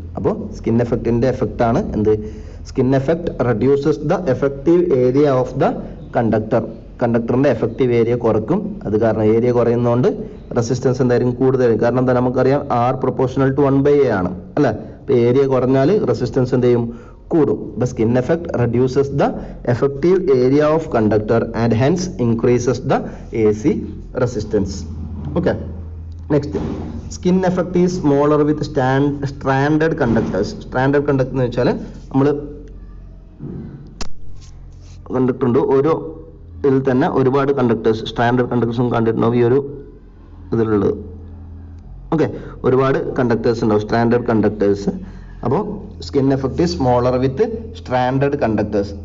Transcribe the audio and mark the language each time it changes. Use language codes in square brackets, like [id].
[ml] അപ്പോൾ skin എഫക്റ്റിന്റെ effect ആണ് എന്ത്, [en] Skin effect reduces the effective area of the conductor. [ml] കണ്ടക്ടറിന്റെ effective area കുറക്കും. അത് കാരണം ഏരിയ കുറയുന്നതുകൊണ്ട് റെസിസ്റ്റൻസ് എന്തായാലും കൂടുതലായിരിക്കും. കാരണം എന്താ, നമുക്കറിയാം R പ്രൊപ്പോർഷണൽ ടു 1/A ആണ് അല്ലെ. അപ്പൊ ഏരിയ കുറഞ്ഞാൽ റെസിസ്റ്റൻസ് എന്ത് ചെയ്യും, കൂടും. [en] The skin effect reduces the effective area of conductor and hence increases the AC resistance. Okay, next, skin effect is smaller with stranded conductors. [ml] Stranded conductor എന്ന് വെച്ചാൽ നമ്മൾ കണ്ടക്ടർ ഉണ്ട്, ഓരോ ഇതിൽ തന്നെ ഒരുപാട് കണ്ടക്ടേഴ്സ്, സ്റ്റാൻഡേർഡ് കണ്ടക്ടേഴ്സും കണ്ടിട്ടുണ്ടാവും ഈ ഒരു ഇതിലുള്ളത്. ഓക്കെ, ഒരുപാട് കണ്ടക്ടേഴ്സ് ഉണ്ടാവും, സ്റ്റാൻഡേർഡ് കണ്ടക്ടേഴ്സ്. അപ്പോൾ [en] Skin effect smaller with stranded conductors.